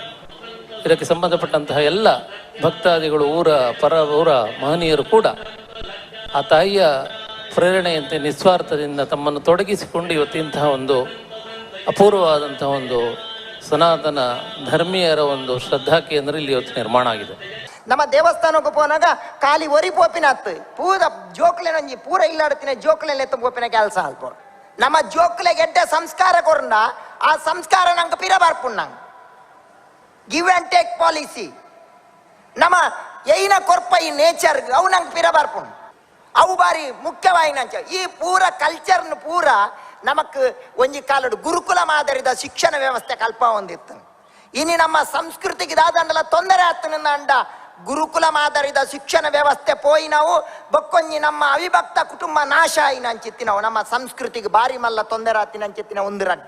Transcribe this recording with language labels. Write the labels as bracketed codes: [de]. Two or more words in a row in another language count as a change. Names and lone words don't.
[kn] ಇದಕ್ಕೆ ಸಂಬಂಧಪಟ್ಟಂತಹ ಎಲ್ಲ ಭಕ್ತಾದಿಗಳು, ಊರ ಮಹನೀಯರು ಕೂಡ ಆ ತಾಯಿಯ ಪ್ರೇರಣೆಯಂತೆ ನಿಸ್ವಾರ್ಥದಿಂದ ತಮ್ಮನ್ನು ತೊಡಗಿಸಿಕೊಂಡು ಇವತ್ತಿಂತಹ ಒಂದು ಅಪೂರ್ವವಾದಂತಹ ಒಂದು ಸನಾತನ ಧರ್ಮೀಯರ ಒಂದು ಶ್ರದ್ಧಾ ಕೇಂದ್ರ ಇಲ್ಲಿ ಇವತ್ತು ನಿರ್ಮಾಣ ಆಗಿದೆ. [tcy] ನಮ್ಮ ದೇವಸ್ಥಾನಕ್ಕೆ ಪೋನಾಗ ಖಾಲಿ ಒರಿ ಪೋಪಿನತ್ತು ಪೂರ ಜೋಕ್ಲೆನೊಂಜಿ ಪೂರ ಇಲ್ಲಾಡತಿನ ಜೋಕ್ಲೆಲ್ಲ ಎತ್ತ ಪೋಪಿನ ಕೆಲಸ ಅಲ್ಪ ನಮ್ಮ ಜೋಕ್ಲೆ ಗೆಡ್ಡ ಸಂಸ್ಕಾರ ಕೊರ್ನ ಆ ಸಂಸ್ಕಾರ ನಂಗೆ ಪಿರ ಬರ್ಪುಣ್ಣ [en] give and take policy [tcy] ನಮ್ಮ ಏನ ಕೊರ್ಪ ಈ ನೇಚರ್ ಅವು ನಂಗೆ ಪಿರ ಬರ್ಪುಣ್ಣ ಅವು ಬಾರಿ ಮುಖ್ಯವಾಯಿನಂಚ ಈ ಪೂರ ಕಲ್ಚರ್ನ ಪೂರ ನಮಕ್ ಒಂಜಿ ಕಾಲಡು ಗುರುಕುಲ ಮಾದರಿದ ಶಿಕ್ಷಣ ವ್ಯವಸ್ಥೆ ಕಲ್ಪ ಹೊಂದಿತ್ತು. ಇನ್ನು ನಮ್ಮ ಸಂಸ್ಕೃತಿಗೆ ದಾದಂಡಲ ತೊಂದರೆ ಆಗ್ತನಿಂದ ಅಂಡ ಗುರುಕುಲ ಮಾದರಿದ ಶಿಕ್ಷಣ ವ್ಯವಸ್ಥೆ ಪೋಯಿ ನಾವು ಬಕ್ಕೊಂಜಿ ನಮ್ಮ ಅವಿಭಕ್ತ ಕುಟುಂಬ ನಾಶ ಆಯಿನಂಚಿತ್ತಿನವು ನಮ್ಮ ಸಂಸ್ಕೃತಿಗೆ ಬಾರಿ ಮಲ್ಲ ತೊಂದರೆ ಆತಿನಂಚಿತ್ತಿನ ಒಂದು ರಟ್ಟು.